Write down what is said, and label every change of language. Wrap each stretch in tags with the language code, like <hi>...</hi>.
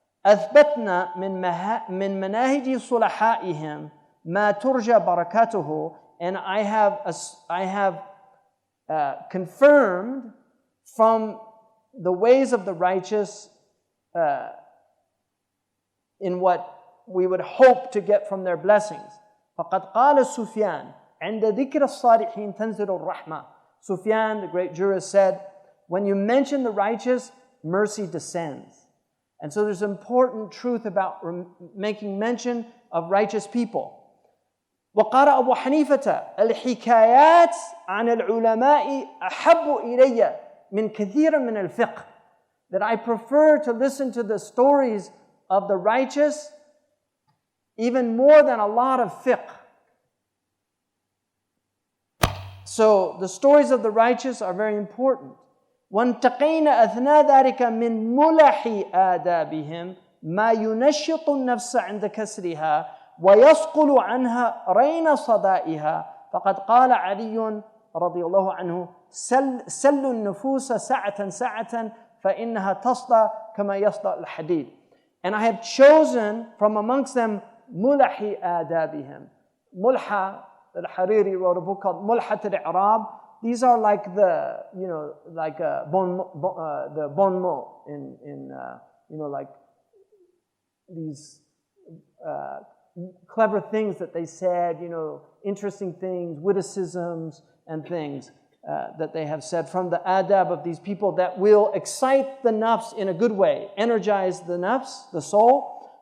<ar>أثبتنا من مناهج صلحائهم ما ترجى بركاته,</ar> <en>and I have confirmed from the ways of the righteous in what we would hope to get from their blessings.</en> <ar>فقد قال سفيان عند ذكر الصالحين تنزل الرحمة.</ar> <en>Sufyan, the great jurist, said, when you mention the righteous, mercy descends. And so there's important truth about making mention of righteous people.</en> <ar>وقال أبو حنيفة الحكايات عن العلماء أحب إلي من كثير من الفقه.</ar> <en>That I prefer to listen to the stories of the righteous even more than a lot of fiqh. So the stories of the righteous are very important.</en> <ar>وانتقينا أثناء ذلك من ملح آدابهم ما ينشط النفس عند كسرها ويصقل عنها رين صدائها. فقد قال علي رضي الله عنه سل النفوس سعة سعة فإنها تصدى كما يصدى الحديد.</ar> <en>And I have chosen from amongst them</en> <ar>ملح آدابهم.</ar> <en>Mulha, al-Hariri wrote a book called Mulhat al-I'rab. These are like the, like the bon mot in like these clever things that they said, interesting things, witticisms and things that they have said from the adab of these people that will excite the nafs in a good way, energize the nafs, the soul.</en>